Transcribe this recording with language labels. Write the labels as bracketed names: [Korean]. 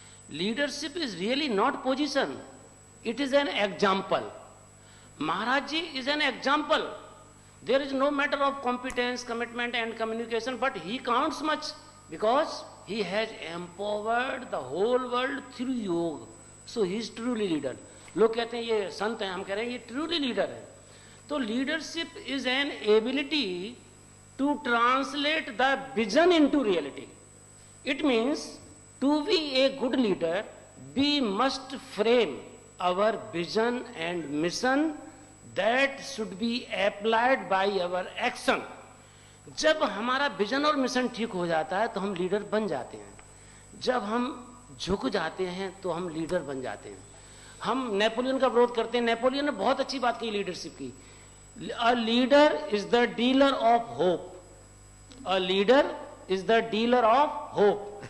[English] Leadership is really not position, it is an example. Maharaj Ji is an example. There is no matter of competence, commitment and communication, but he counts much because he has empowered the whole world through yoga. So he is truly leader. [Hindi] लोग कहते हैं ये संत हैं, हम कह रहे हैं ये [English] truly leader [Hindi] है. [English] तो leadership is an ability to translate the vision into reality. It means to be a good leader, we must frame our vision and mission that should be applied by our action. [Hindi] जब हमारा vision और mission ठीक हो जाता है तो हम leader बन जाते हैं. जब हम झुक जाते हैं तो हम लीडर बन जाते हैं. हम नेपोलियन का विरोध करते हैं. नेपोलियन ने बहुत अच्छी बात की लीडरशिप की. [English] A leader is the dealer of hope. A leader is the dealer of hope.